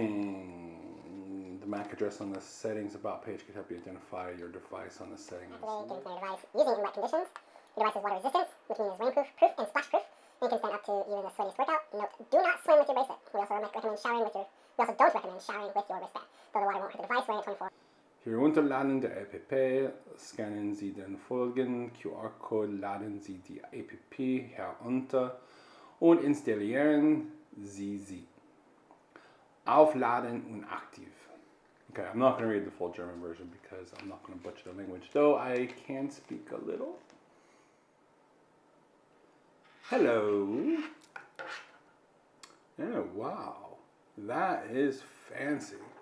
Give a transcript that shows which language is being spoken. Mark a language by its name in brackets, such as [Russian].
[English] Pairing. The MAC address on the settings about page can help you identify your device on the settings. Activating your device using in wet conditions. The device is water resistant, which means rainproof, proof, and splash proof. And can stand up to even the sweatiest workout. Note: do not swim with your bracelet. We also recommend showering with your. We also don't recommend showering with your wristband, though the water won't hurt the device. Wearing it 24. [German] Für Herunterladen der App scannen Sie den folgenden QR-Code, laden Sie die App herunter und installieren Sie sie. Aufladen und aktiv. [English] Okay, I'm not going to read the full German version because I'm not going to butcher the language, though I can speak a little. Hello. Oh, wow. That is fancy.